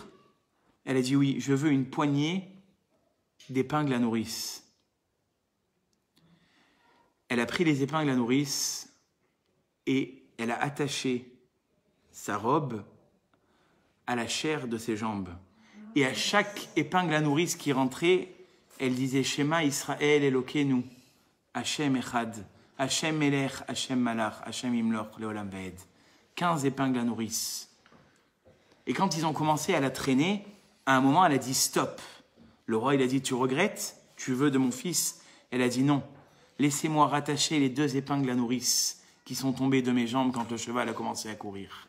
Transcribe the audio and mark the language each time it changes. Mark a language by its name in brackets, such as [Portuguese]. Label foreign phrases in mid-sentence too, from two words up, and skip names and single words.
[French] Elle a dit oui, je veux une poignée d'épingles à nourrice. Elle a pris les épingles à nourrice et elle a attaché sa robe à la chair de ses jambes. Et à chaque épingle à nourrice qui rentrait, elle disait [Hebrew] שמע ישראל אלוקינו השם אחד השם מלך השם מלך השם ימלוך לעולם ועד. [French] 15 épingles à nourrice. Et quand ils ont commencé à la traîner, à un moment, elle a dit stop. Le roi, il a dit, tu regrettes? Tu veux de mon fils? Elle a dit non. Laissez-moi rattacher les 2 épingles à nourrice qui sont tombées de mes jambes quand le cheval a commencé à courir.